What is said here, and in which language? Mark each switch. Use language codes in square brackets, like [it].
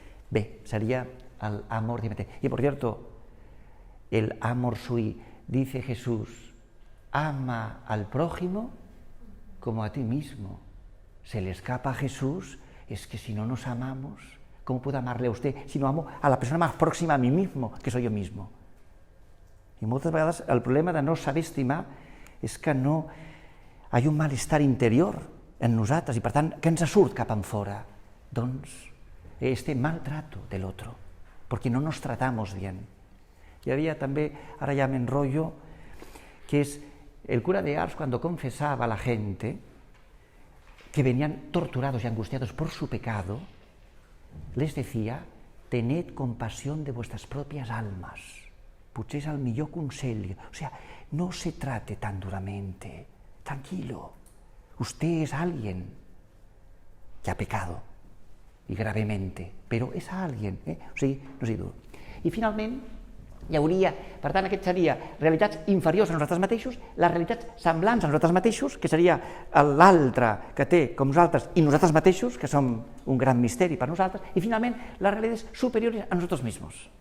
[es] Bé, sería el amor de... Y por cierto, el amor sui, dice Jesús, ama al prójimo como a ti mismo. Se le escapa a Jesús, es que si no nos amamos, ¿cómo puedo amarle a usted si no amo a la persona más próxima a mí mismo, que soy yo mismo? [ca] I moltes vegades el problema de no saber estimar és que no hi ha un malestar interior en nosaltres i per tant que ens surt cap enfora. [es] Doncs este maltrato del otro, porque no nos tratamos bien. Y había también, ahora ya me enrollo, que es el cura de Ars cuando confesaba a la gente que venían torturados y angustiados por su pecado, les decía, tened compasión de vuestras propias almas. [ca] Potser és el millor consell. [es] O sea, no se trate tan duramente. Tranquilo. Usted es alguien que ha pecado, y gravemente, però és alguien. [ca] O sigui, no sigui dur. I finalment, hi hauria, per tant, aquest seria realitats inferiors a nosaltres mateixos, les realitats semblants a nosaltres mateixos, que seria l'altre que té com nosaltres i nosaltres mateixos, que som un gran misteri per nosaltres, i finalment les realitats superiores a nosaltres mismos.